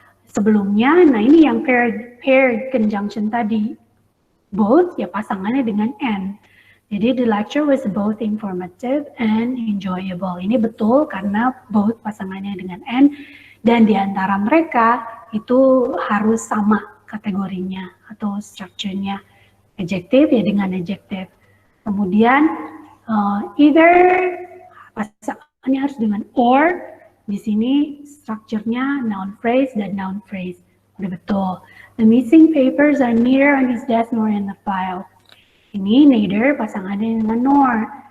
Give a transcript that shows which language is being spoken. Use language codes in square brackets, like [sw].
[id] Sebelumnya, nah ini yang paired conjunction tadi. Both, ya pasangannya dengan and. Jadi, [en] the lecture was both informative and enjoyable. [id] Ini betul karena both pasangannya dengan and, dan di antara mereka itu harus sama kategorinya atau strukturnya. Adjective ya dengan adjective. Kemudian either pasangannya harus dengan or. Di sini strukturnya noun phrase dan noun phrase. Udah betul. [en] The missing papers are neither on his desk nor in the file. [id] Ini neither pasangannya dengan nor.